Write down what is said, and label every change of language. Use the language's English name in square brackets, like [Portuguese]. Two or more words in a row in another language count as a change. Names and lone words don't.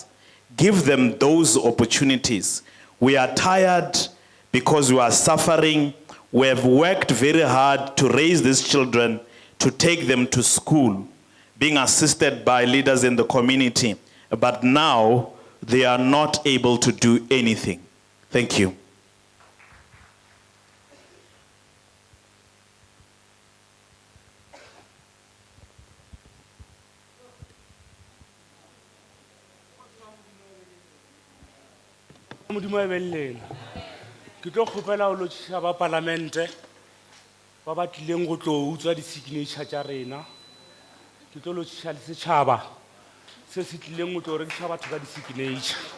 [English] Give them those opportunities. We are tired because we are suffering. We have worked very hard to raise these children, to take them to school, being assisted by leaders in the community. But now they are not able to do anything. Thank you. [Northern Sotho] Modimo ebellela ke tlo kgopela o lotšha ba parlamente ba ba tlileng go tlo utswa di-signature tša rena ke tlo lotšha le setšhaba se se tlileng go tlo rekiša batho ka di-signature